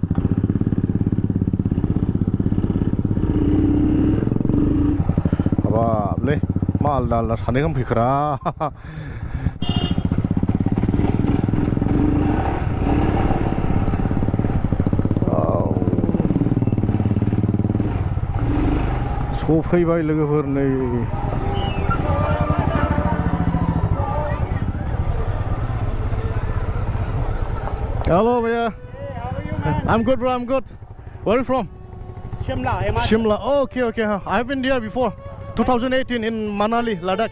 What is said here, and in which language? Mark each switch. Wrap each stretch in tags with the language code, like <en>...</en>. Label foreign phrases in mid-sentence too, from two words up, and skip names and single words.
<brx>हाबाबलै मा आलदा आलदा सानै गाहाम फैखोरा सफैबाय लोगोफोर नै Hello, भैया.</brx> <en>I'm good, bro. I'm good. Where are you from? Shimla, Himachal. Shimla. Oh, okay, okay. I've been there before. 2018 in Manali, Ladakh.</en>